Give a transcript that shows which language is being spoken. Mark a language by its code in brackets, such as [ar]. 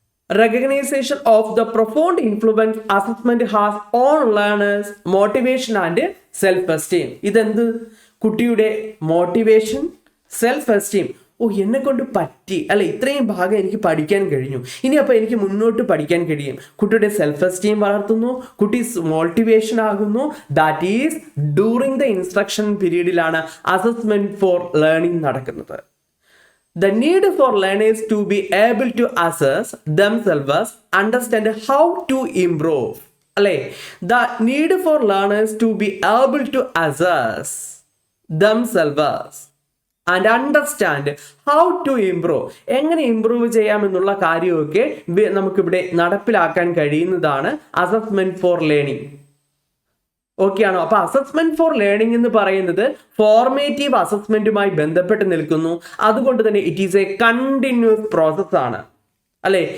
[en] Recognition of the profound influence assessment has on learners motivation and self-esteem. [ml] ഇതെന്ത്? കുട്ടിയുടെ motivation, self esteem. എന്നെ കൊണ്ട് പറ്റി, അല്ലെ, ഇത്രയും ഭാഗം എനിക്ക് പഠിക്കാൻ കഴിഞ്ഞു, ഇനി അപ്പോൾ എനിക്ക് മുന്നോട്ട് പഠിക്കാൻ കഴിയും. കുട്ടിയുടെ സെൽഫ് എസ്റ്റീം വളർത്തുന്നു, കുട്ടി മോട്ടിവേഷൻ ആകുന്നു. [en] that is during the instruction [ml] പീരീഡിലാണ് assessment for learning നടക്കുന്നത്. [en] The need for learners to be able to assess themselves, understand how to improve. [ml] അല്ലേ? [en] The need for learners to be able to assess themselves and understand how to improve. [ml] എങ്ങനെ improve ചെയ്യാമെന്നുള്ള കാര്യമൊക്കെ നമുക്കിവിടെ നടപ്പിലാക്കാൻ കഴിയുന്നതാണ് assessment for learning. Okay ആണോ? അപ്പൊ assessment for learning എന്ന് പറയുന്നത് ഫോർമേറ്റീവ് അസസ്മെന്റുമായി ബന്ധപ്പെട്ട് നിൽക്കുന്നു. അതുകൊണ്ട് തന്നെ [en] it is a continuous process [ml] ആണ്, അല്ലെ?